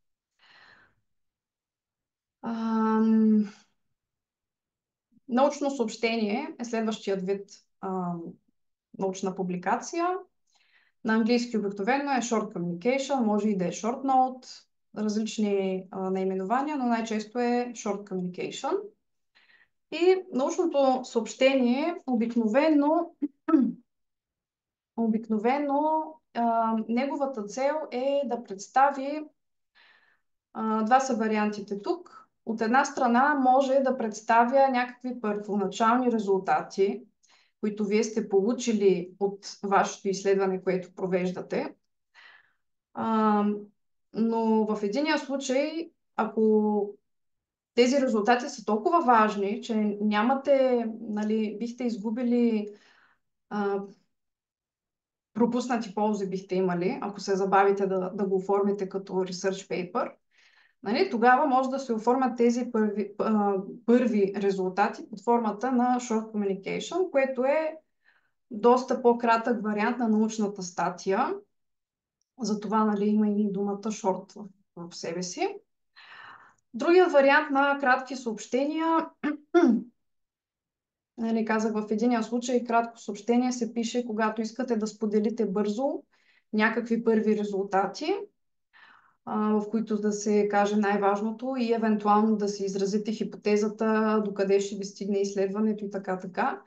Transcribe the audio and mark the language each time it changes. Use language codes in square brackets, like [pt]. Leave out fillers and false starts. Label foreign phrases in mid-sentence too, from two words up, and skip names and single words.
[bg] Научно съобщение е следващият вид научна публикация. На английски обикновено е [en] short communication, [bg] може и да е [en] short note, [bg] различни наименования, но най-често е [en] short communication. [bg] И научното съобщение обикновено неговата цел е да представи, два са вариантите тук. От една страна може да представя някакви първоначални резултати, които вие сте получили от вашето изследване, което провеждате. Но в единия случай, ако тези резултати са толкова важни, че нямате, нали, бихте изгубили, пропуснати ползи бихте имали, ако се забавите да го оформите като [en] research paper, [bg] нали, тогава може да се оформят тези първи резултати под формата на [en] short communication, [bg] което е доста по-кратък вариант на научната статия. Затова, нали, има и думата short в себе си. Другият вариант на кратки съобщения, нали, казах, в единия случай кратко съобщение се пише, когато искате да споделите бързо някакви първи резултати, в които да се каже най-важното и евентуално да се изразите хипотезата, докъде ще ви стигне изследването и така.